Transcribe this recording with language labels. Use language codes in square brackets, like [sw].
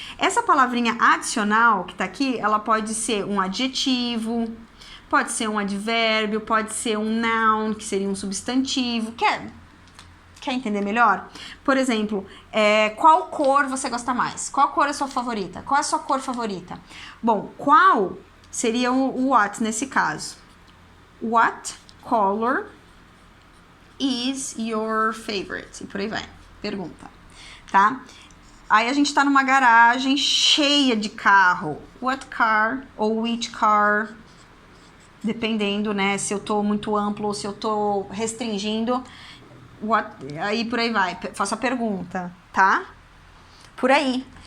[pt] Essa palavrinha adicional que tá aqui, ela pode ser um adjetivo, pode ser um advérbio, pode ser um noun, que seria um substantivo, Quer entender melhor? Por exemplo, qual cor você gosta mais? Qual cor é a sua favorita? Qual é a sua cor favorita? Bom, qual seria o what nesse caso? [en] What color is your favorite? [pt] E por aí vai. Pergunta, tá? Aí a gente tá numa garagem cheia de carro. [en] What car [pt] ou [en] which car? [pt] Dependendo, né? Se eu tô muito amplo ou se eu tô restringindo. Aí por aí vai, faço a pergunta, tá? Por aí.